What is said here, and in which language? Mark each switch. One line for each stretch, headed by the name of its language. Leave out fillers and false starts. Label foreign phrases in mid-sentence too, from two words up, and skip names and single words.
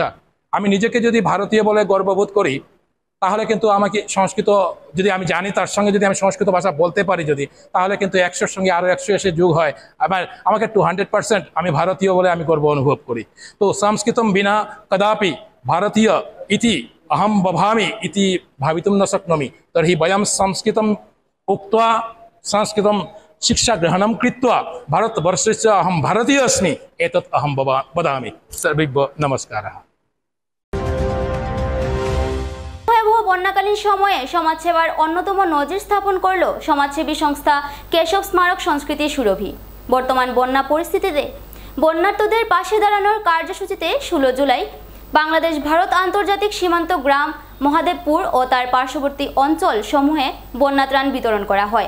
Bangla: আমি নিজেকে যদি ভারতীয় বলে গর্ববোধ করি, তাহলে কিন্তু আমাকে সংস্কৃত যদি আমি জানি, তার সঙ্গে যদি আমি সংস্কৃত ভাষা বলতে পারি যদি, তাহলে কিন্তু 100-র সঙ্গে আরও 100 এসে যোগ হয়, আমাকে 200% আমি ভারতীয় বলে আমি গর্ব অনুভব করি।
Sanskrit: তো সংস্কৃতম বিনা কদাপি ভারতীয় ইতি अहम बभामि इति भावितुं न शक्नोमि, तर्हि वयं संस्कृतं उक्त्वा संस्कृतं शिक्षा ग्रहणं कृत्वा भारतवर्षस्य अहं भारतीय अस्मि एतत् अहं वदामि। सर्वेभ्यो नमस्कारः।
Bangla: ভয়াবহ বন্যাকালীন সময়ে সমাজসেবার অন্যতম নজির স্থাপন করল সমাজসেবী সংস্থা কেশব স্মারক সংস্কৃতি সুরভি। বর্তমান বন্যা পরিস্থিতিতে বন্যার্তদের পাশে দাঁড়ানোর কার্যসূচিতে 16 জুলাই বাংলাদেশ ভারত আন্তর্জাতিক সীমান্ত গ্রাম মহাদেবপুর ও তার পার্শ্ববর্তী অঞ্চল সমূহে বন্যা ত্রাণ বিতরণ করা হয়।